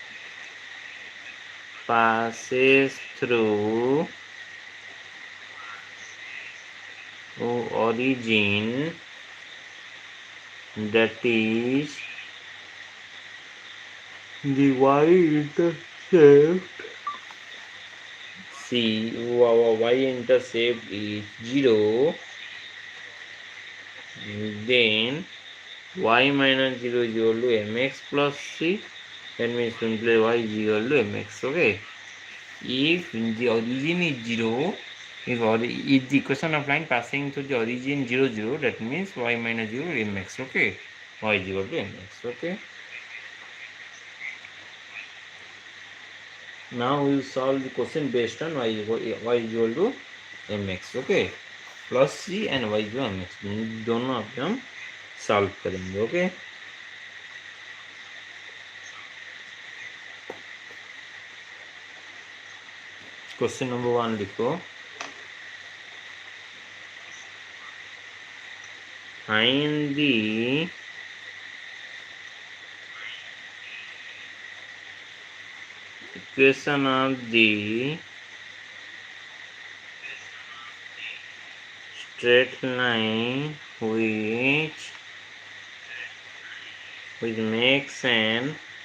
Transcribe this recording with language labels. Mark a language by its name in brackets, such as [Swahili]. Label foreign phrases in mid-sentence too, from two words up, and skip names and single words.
[English] passes through origin, that is the y-intercept y-intercept is 0, then y minus 0 is equal to mx plus c. That means simply y is equal to mx. Okay, if the origin is 0, if the equation of line passing through the origin 0 0, that means y minus 0 mx. Okay, y is equal to mx. Okay, now we will solve the question based on y is equal to mx. Okay, plus c and y is equal to mx, [Hindi] दोनों आप हम सॉल्व करेंगे. ओके, [English] question number [Hindi] 1 लिखो. [English] Find the equation of the straight line which makes an